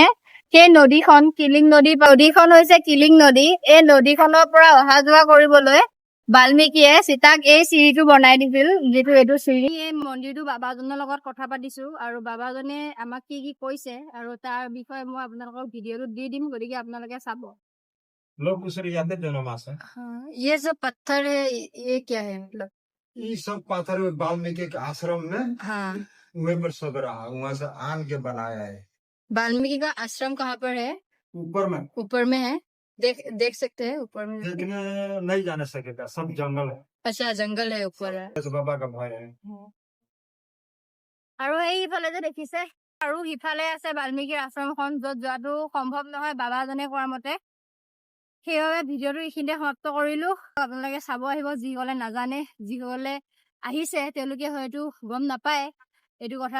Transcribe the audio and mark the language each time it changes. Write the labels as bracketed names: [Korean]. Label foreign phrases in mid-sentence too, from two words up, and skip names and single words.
[Assamese] সেই নদীখন নদীখন হৈছে কিলিং নদী। এই নদীখনৰ পৰা অহা যোৱা কৰিবলৈ বাল্মীকিয়ে সীতাক এই চিৰিটো বনাই দিছিল, যিটো এইটো চিৰি। এই মন্দিৰটো বাবাজনৰ লগত কথা পাতিছো আৰু বাবাজনে আমাক কি কৈছে আৰু তাৰ বিষয়ে মই আপোনালোকক ভিডিঅ'টো দি দিম, গতিকে আপোনালোকে চাব। [Hindi] लोग दूसरे यादे जनमास है। हाँ, ये जो पत्थर है ये क्या है मतलब? ये सब पत्थर वाल्मीकि के आश्रम में हाँ, वहीं पर सब रहा, वहां से आन के बनाया है। वाल्मीकि का आश्रम कहाँ पर है? ऊपर में है। देख सकते हैं ऊपर में। देखने नहीं जाने सकेगा, सब जंगल है। अच्छा, जंगल है ऊपर है। इस बाबा का भय है। [Assamese] আৰু এই ইফালে যে দেখিছে, আৰু সিফালে আছে বাল্মীকিৰ আশ্ৰমখন, য'ত যোৱাটো সম্ভৱ নহয় বাবাজনে কোৱাৰ মতে। সেইবাবে ভিডিঅ'টো এইখিনিতে সমাপ্ত কৰিলো। আপোনালোকে চাব আহিব, যিসকলে নাজানে, যিসকলে আহিছে তেওঁলোকে হয়তো গম নাপায় এইটো কথা।